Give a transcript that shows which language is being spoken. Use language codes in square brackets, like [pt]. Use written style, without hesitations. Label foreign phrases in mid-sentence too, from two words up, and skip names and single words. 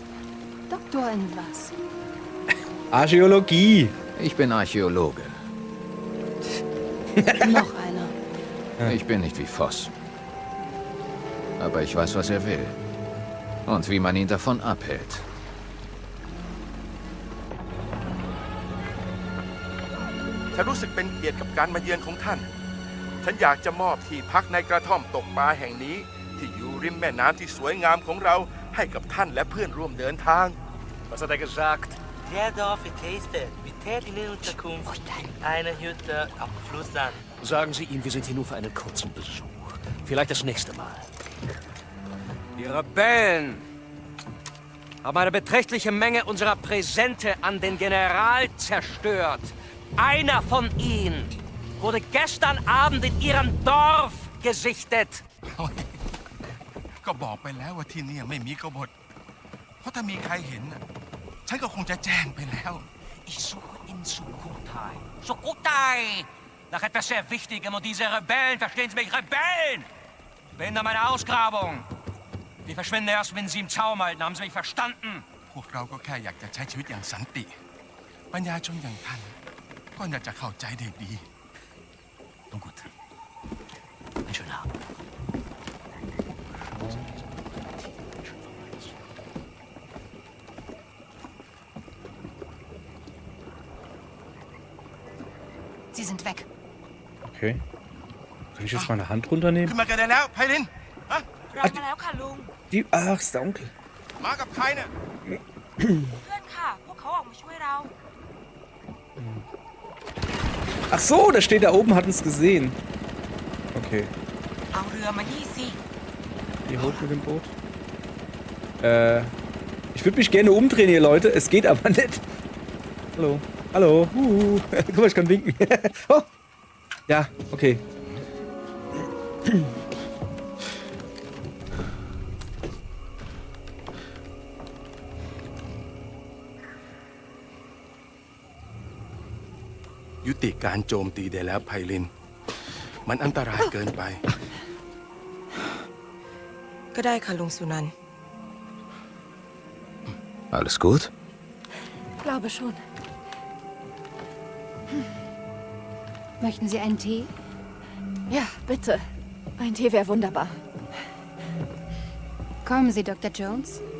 [de] Doktor in was? Archäologie. Ich bin Archäologe. Noch einer. Ich bin nicht wie Voss. Aber ich weiß, was er will. Und wie man ihn davon abhält. [th] ฉันรู้สึกเป็นเกียรติกับการมาเยือนของท่าน ฉันอยากจะมอบที่พักในกระท่อมตกปลาแห่งนี้ ที่อยู่ริมแม่น้ำที่สวยงามของเราให้กับท่านและเพื่อนร่วมเดินทาง [de] Was hat er gesagt? Der Dorf Etheste, mit tätigen Unterkunft in einer Hütte am Fluss an. Sagen Sie ihm, wir sind hier nur für einen kurzen Besuch. Vielleicht das nächste Mal. Die Rebellen haben eine beträchtliche Menge unserer Präsente an den General zerstört. Einer von ihnen wurde gestern Abend in ihrem Dorf gesichtet. [th] ก็บอกไปแล้วว่าที่นี่ไม่มีกบฏเพราะถ้ามีใครเห็นน่ะฉันก็คงจะแจ้งไปแล้ว [de] Ich suche in Sukhothai. Sukhothai! Nach etwas sehr Wichtigem und diese Rebellen, verstehen Sie mich, Rebellen! Behindern meine Ausgrabung. Wir verschwinden erst, wenn Sie im Zaum halten. Haben Sie mich verstanden? [th] พวกเราก็แค่อยากจะใช้ชีวิตอย่างสันติปัญญาชนอย่างท่านก็น่าจะเข้าใจได้ดี [de] Nun gut. Einen schönen Abend. Sie sind weg. Okay. Kann ich jetzt meine Hand runternehmen? [th] ขึ้นมากันได้แล้วไพลินฮะ เรามาแล้วค่ะลุง [de] Die, ach, ist der Onkel. [th] มากับใครเนี่ย เพื่อนค่ะ พวกเขาออกมาช่วยเรา [de] Ach so, der steht da oben, hat uns gesehen. Okay. [th] เอาเรือมานี่สิ [de] Wie hoch mit dem Boot? Ich würde mich gerne umdrehen hier, Leute. Es geht aber nicht. Hallo. Hallo. Guck mal, ich kann winken. Oh. Ja, okay. [th] ยุติการโจมตีได้แล้วไพลิน มันอันตรายเกินไป ก็ได้ค่ะลุงสุนันท์ [de] Alles gut? Glaube schon. Möchten Sie einen Tee? Ja, bitte. Ein Tee wäre wunderbar. Kommen Sie, Dr. Jones.